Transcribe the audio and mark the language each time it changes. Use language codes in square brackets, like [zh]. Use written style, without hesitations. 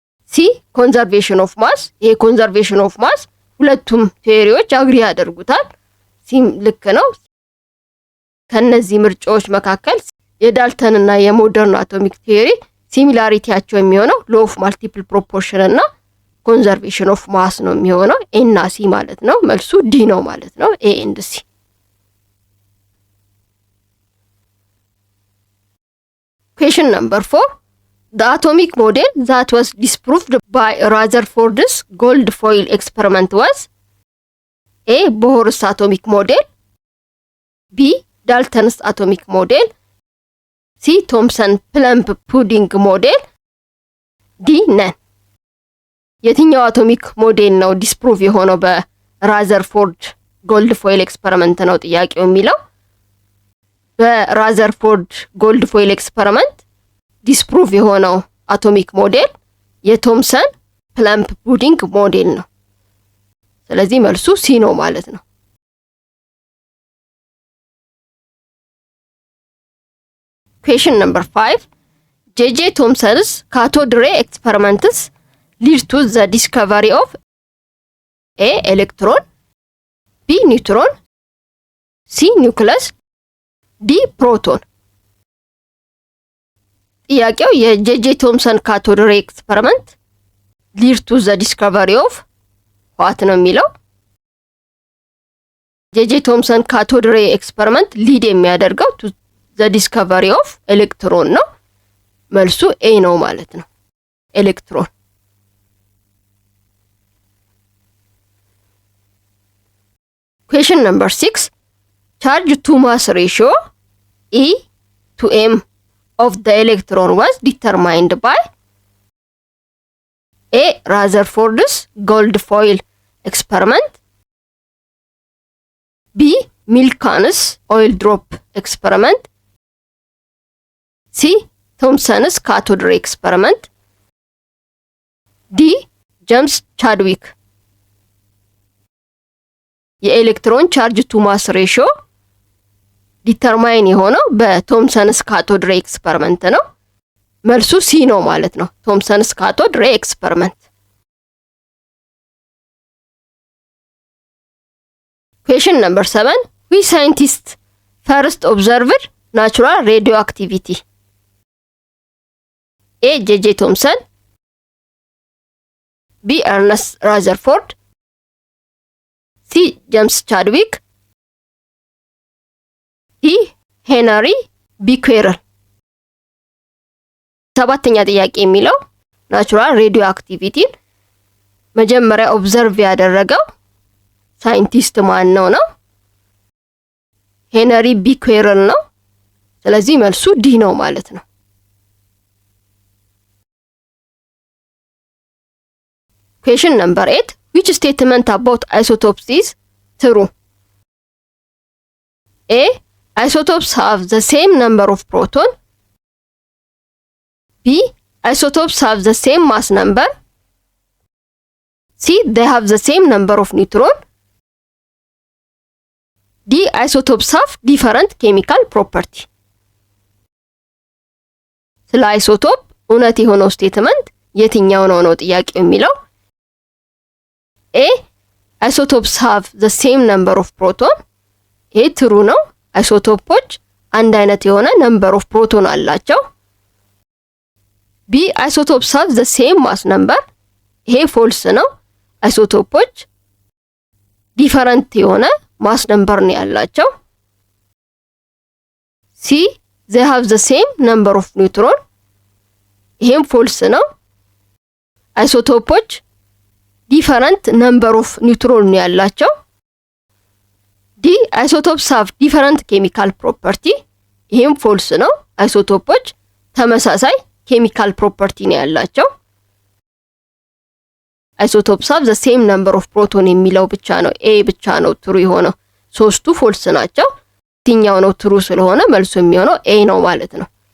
[am] ሲ ኮንዘርቬሽን ኦፍ ማስ። ይሄ ኮንዘርቬሽን ኦፍ ማስ ሁለቱም ቲዮሪዎች አግሪ ያደርጉታል። ሲም ልክ ነው። ከነዚህ ምርጫዎች መካከል የዳልተን እና የሞደርን አቶሚክ ቲዮሪ ሲሚላሪቲያቸው የሚሆነው ሎ ኦፍ ማልቲፕል ፕሮፖርሽን እና ኮንዘርቬሽን ኦፍ ማስ ነው የሚሆነው። ኤ እና ሲ ማለት ነው። መልሱ ዲ ነው ማለት ነው። ኤ ኤንድ ሲ። [en] Question number 4. The atomic model that was disproved by Rutherford's gold foil experiment was A. Bohr's atomic model, B. Dalton's atomic model, C. Thomson plumb pudding model, D. none. [am] የትኛው አቶሚክ ሞዴል ነው ዲስፕሩቭ የሆነው በራዘርፎርድ ጎልድ ፎይል ኤክስፐሪመንት ነው ጥያቄው የሚለው። በራዘርፎርድ ጎልድ ፎይል ኤክስፐሪመንት ዲስፕሩቭ የሆነው አቶሚክ ሞዴል የቶምሰን ፕለምፕ ፑዲንግ ሞዴል ነው። ስለዚህ መልሱ ሲ ነው ማለት ነው። [en] Question number 5. J.J. Thomson's cathode ray experiments lead to the discovery of A. electron, B. neutron, C. nucleus, D. proton. [am] ጥያቄው የጄጄ ቶምሰን ካቶድ ሬይ ኤክስፐሪመንት ሊድ ቱ ዘ ዲስከቨሪ ኦፍ ዋት ነው የሚለው። ጄጄ ቶምሰን ካቶድ ሬይ ኤክስፐሪመንት ሊድ የሚያደርገው ቱ ዘ ዲስከቨሪ ኦፍ ኤሌክትሮን ነው። መልሱ ኤ ነው ማለት ነው። ኤሌክትሮን። [en] Question number 6. Charge to mass ratio E to M of the electron was determined by A. Rutherford's gold foil experiment, B. Milkan's oil drop experiment, C. Thomson's cathode ray experiment, D. James Chadwick. [am] የኤሌክትሮን ቻርጅ ቱ ማስ ሬሽዮ ዲተርማይን የሆነው በቶምሰንስ ካቶድ ሬይ ኤክስፐሪመንት ነው። መልሱ ሲ ነው ማለት ነው። ቶምሰንስ ካቶድ ሬይ ኤክስፐሪመንት። [en] Question number 7. Which scientist first observed natural radioactivity? A. J.J. Thomson, B. Ernest Rutherford, C. James Chadwick, D. [am] ሄነሪ ቢኩዌረል። ሰባተኛ ጥያቄ የሚለው ናቹራል ሬዲዮ አክቲቪቲን መጀመሪያ ኦብዘርቭ ያደረገው ሳይንቲስት ማን ነው ነው? ሄነሪ ቢኩዌረል ነው። ስለዚህ መልሱ ዲ ነው ማለት ነው። [en] Question number 8. Which statement about isotopes is true? A. Isotopes have the same number of proton. B. Isotopes have the same mass number. C. They have the same number of neutron. D. Isotopes have different chemical property. [am] ስለ አይሶቶፕ እውነት የሆነው ስቴትመንት የትኛው ነው ነው ጥያቄው የሚለው። A. [en] Isotopes have the same number of proton. [am] ይሄ ትሩ ነው። አይሶቶፖች አንድ አይነት የሆነ ነምበር ኦፍ ፕሮቶን አላቸው። B. [en] Isotopes have the same mass number. [am] ይሄ ፎልስ ነው። አይሶቶፖች ዲፈረንት የሆነ ማስ ነምበር ነው ያላቸው። C. [en] They have the same number of neutron. [am] ይሄም ፎልስ ነው። አይሶቶፖች ዲፈረንት ነምበር ኦፍ ኒውትሮን ነው ያላቸው። አይሶቶፕስ ሃቭ ዲፈረንት ኬሚካል ፕሮፐርቲ ይሄም ፎልስ ነው። አይሶቶፖች ተመሳሳይ ኬሚካል ፕሮፐርቲ ነው ያላቸው። አይሶቶፕስ ሃቭ ዘ ሴም ነምበር ኦፍ ፕሮቶን የሚለው ብቻ ነው ኤ ብቻ ነው ትሩ የሆነው። ሶስቱ ፎልስ ናቸው። የትኛው ነው ትሩ ስለሆነ መልሱ የሚሆነው ኤ ነው ማለት ነው።